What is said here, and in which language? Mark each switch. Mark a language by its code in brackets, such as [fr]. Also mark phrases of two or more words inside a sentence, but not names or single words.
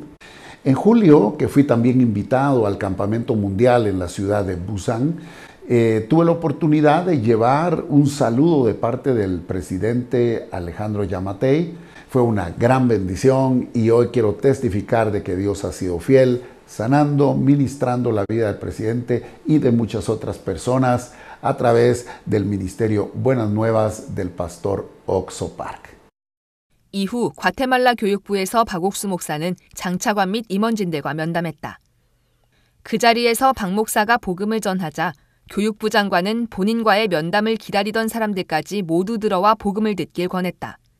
[es] En julio, que fui también invitado al campamento mundial en la ciudad de Busan, tuve la oportunidad de llevar un saludo de parte del presidente Alejandro Yamatei. Fue una gran bendición y hoy quiero testificar de que Dios ha sido fiel, sanando, ministrando la vida del presidente y de muchas otras personas a través del ministerio Buenas Nuevas del pastor Oxo Park. [ko] 이후 과테말라 교육부에서 박옥수 목사는 장차관 및 임원진들과 면담했다. 그 자리에서 박 목사가 복음을 전하자 교육부 장관은 본인과의 면담을 기다리던 사람들까지 모두 들어와 복음을 듣길 권했다.